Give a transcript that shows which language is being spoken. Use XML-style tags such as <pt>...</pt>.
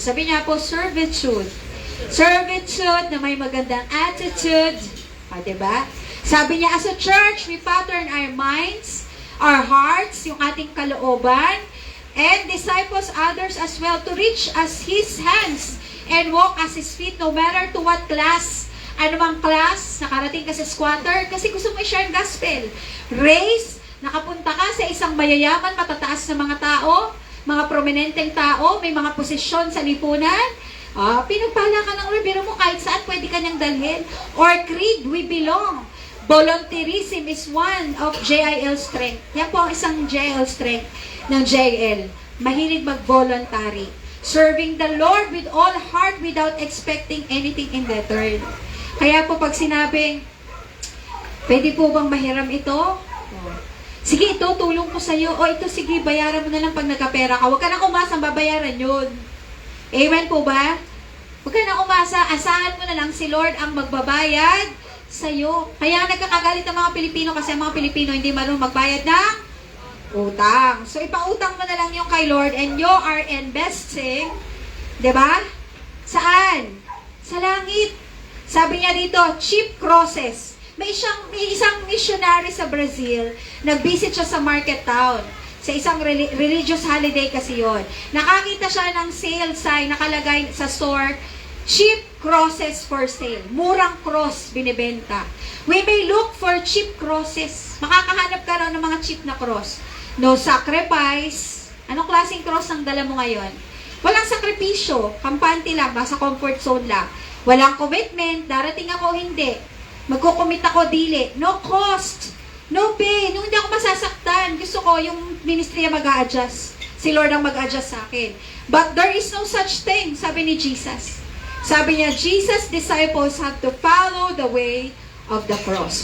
<tl>Sabi niya po, servitude. Servitude na may magandang attitude. Diba?</tl> <en>Sabi niya, as a church, we pattern our minds, our hearts,</en> <tl>yung ating kalooban,</tl> <en>and disciples others as well to reach as His hands and walk as His feet no matter to what class.</en> <tl>Ano bang class? Nakarating ka sa squatter kasi gusto mo i-share ang gospel. Race, nakapunta ka sa isang mayayaman, matataas na mga tao, mga prominenteng tao, may mga posisyon sa lipunan. Pinagpala ka ng Lord, biro mo kahit saan pwede ka niyang dalhin.</tl> <en>Or creed, we belong. Volunteerism is one of JIL strength.</en> <tl>Yan po ang isang JIL strength ng JIL. Mahilig mag-voluntary.</tl> <en>Serving the Lord with all heart without expecting anything in return.</en> <tl>Kaya po pag sinabing, pwede po bang mahiram ito? Sige, ito, tulong ko sa'yo. O ito, sige, bayaran mo na lang pag nagkapera ka. Huwag ka nang umasa, babayaran yun. Amen po ba? Huwag ka nang umasa, asahan mo na lang si Lord ang magbabayad sa'yo. Kaya nagkakagalit ang mga Pilipino kasi ang mga Pilipino hindi marunong magbayad ng utang. So, ipautang mo na lang yung kay Lord</tl> <en>and you are investing,</en> <tl>diba? Saan? Sa langit. Sabi niya dito, cheap crosses. May isang missionary sa Brazil, nag-visit siya sa market town. Sa isang religious holiday kasi yon. Nakakita siya ng sale sign, nakalagay sa store,</tl> <en>cheap crosses for sale.</en> <tl>Murang cross binibenta.</tl> <en>We may look for cheap crosses.</en> <tl>Makakahanap ka raw ng mga cheap na cross.</tl> <en>No sacrifice.</en> <tl>Anong klaseng cross ang dala mo ngayon? Walang sakripisyo. Kampante lang. Nasa comfort zone lang. Walang commitment. Darating ako hindi. Magkukumit ako dili.</tl> <en>No cost. No pay.</en> <tl>Nung hindi ako masasaktan. Gusto ko yung ministry mag-a-adjust. Si Lord ang mag-adjust sa akin.</tl> <en>But there is no such thing.</en> <tl>Sabi ni Jesus. Sabi niya,</tl> <en>Jesus' disciples have to follow the way of the cross.</en>